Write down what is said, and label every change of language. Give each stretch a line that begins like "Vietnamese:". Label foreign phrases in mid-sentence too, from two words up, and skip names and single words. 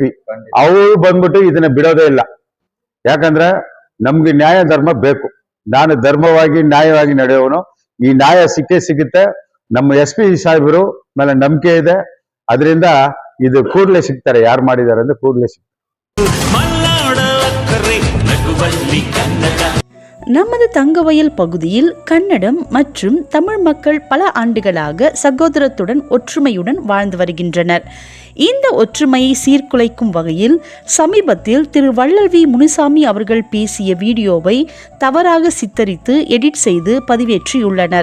Kannada: ಅವರು ಬಂದ್ಬಿಟ್ಟು ಇದನ್ನ ಬಿಡೋದೇ ಇಲ್ಲ. ಯಾಕಂದ್ರೆ ನಮ್ಗೆ ನ್ಯಾಯ ಧರ್ಮ ಬೇಕು. ನಾನು ಧರ್ಮವಾಗಿ ನ್ಯಾಯವಾಗಿ ನಡೆಯೋನು. ಈ ನ್ಯಾಯ ಸಿಗುತ್ತೆ. ನಮ್ಮ SP ಸಾಹೇಬರು ಮೇಲೆ ನಂಬಿಕೆ ಇದೆ. ಅದರಿಂದ ಇದು ಕೂಡಲೇ ಸಿಗ್ತಾರೆ, ಯಾರು ಮಾಡಿದ್ದಾರೆ ಅಂದ್ರೆ ಕೂಡಲೇ ಸಿಗ್ತಾರೆ.
Tamil: நமது தங்கவயல் பகுதியில் கன்னடம் மற்றும் தமிழ் மக்கள் பல ஆண்டுகளாக சகோதரத்துடன் ஒற்றுமையுடன் வாழ்ந்து வருகின்றனர். இந்த ஒற்றுமையை சீர்குலைக்கும் வகையில் சமீபத்தில் திரு வள்ளல் வி முனுசாமி அவர்கள் பேசிய வீடியோவை தவறாக சித்தரித்து எடிட் செய்து பதிவேற்றியுள்ளனர்.